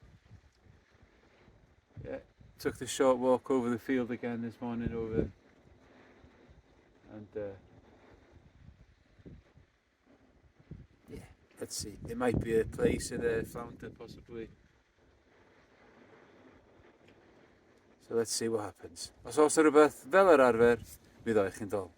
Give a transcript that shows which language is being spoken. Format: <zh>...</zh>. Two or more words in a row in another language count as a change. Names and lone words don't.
<en>Yeah, took the short walk over the field again this morning and yeah, let's see, there might be a place in a flounder possibly. So let's see what happens.</en> <cy>Os oes rhywbeth fel yr arfer, mi ddoi chi'n dol.</cy>